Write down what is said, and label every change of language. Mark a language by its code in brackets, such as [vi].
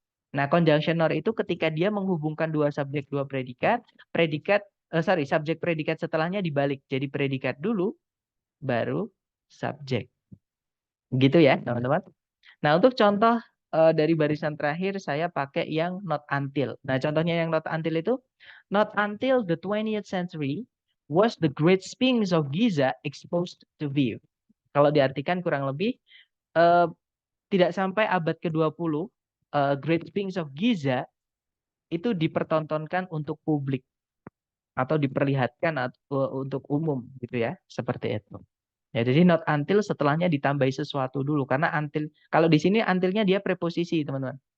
[id] Nah conjunction nor itu ketika dia menghubungkan dua subjek, dua predikat, subjek predikat setelahnya dibalik. Jadi predikat dulu, baru subjek. Gitu ya teman-teman. Nah untuk contoh dari barisan terakhir saya pakai yang not until. Nah contohnya yang not until itu, [en] not until the 20th century was the Great Sphinx of Giza exposed to view. [id] Kalau diartikan kurang lebih tidak sampai abad ke-20 Great Sphinx of Giza itu dipertontonkan untuk publik atau diperlihatkan untuk umum gitu ya, seperti itu. Ya, jadi not until setelahnya ditambahi sesuatu dulu. Karena until, kalau di sini untilnya dia preposisi, teman-teman.